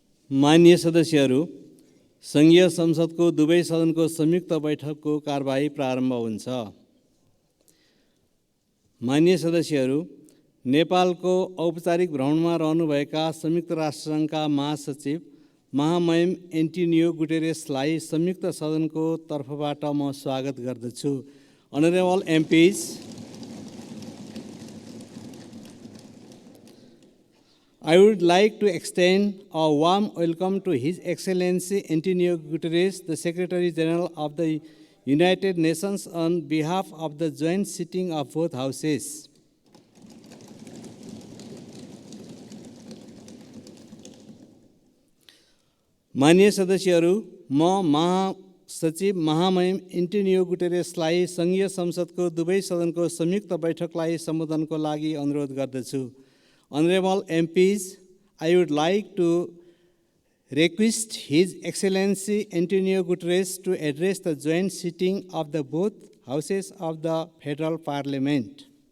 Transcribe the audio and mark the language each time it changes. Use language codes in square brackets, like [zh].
[ne] माननीय सदस्यहरू, संघीय संसदको दुवै सदनको संयुक्त बैठकको कारबाही प्रारम्भ हुन्छ। माननीय सदस्यहरू, नेपालको औपचारिक भ्रमणमा रहनुभएका संयुक्त राष्ट्रसङ्घका महासचिव महामहिम एन्टोनियो गुटेरेसलाई संयुक्त सदनको तर्फबाट म स्वागत गर्दछु। [en] Honorable MPs, I would like to extend a warm welcome to His Excellency António Guterres, the Secretary General of the United Nations, on behalf of the joint sitting of both houses. [ne] माननीय सदस्यहरू, म महासचिव महामहिम Antonio गुटेरेसलाई संघीय संसदको दुवै सदनको संयुक्त बैठकलाई सम्बोधनको लागि अनुरोध गर्दछु। [en] Honorable MPs, I would like to request His Excellency António Guterres to address the joint sitting of the both houses of the Federal Parliament.